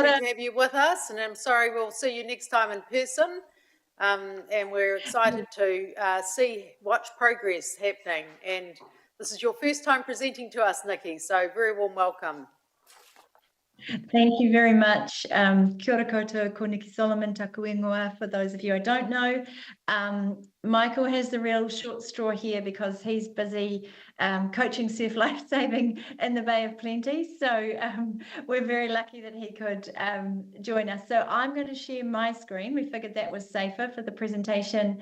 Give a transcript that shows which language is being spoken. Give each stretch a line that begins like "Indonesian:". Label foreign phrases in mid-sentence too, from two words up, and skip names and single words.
English: lovely to have you with us, and I'm sorry we'll see you next time in person. And we're excited to watch progress happening. And this is your first time presenting to us, Nikki, so very warm welcome. Thank you very much.
Māori: Kia ora koutou, ko Nikki Solomon, taku ingoa,
English: for those of you I don't know. Michael has the real short straw here because he's busy coaching surf lifesaving in the Bay of Plenty. So we're very lucky that he could join us. So I'm going to share my screen. We figured that was safer for the presentation.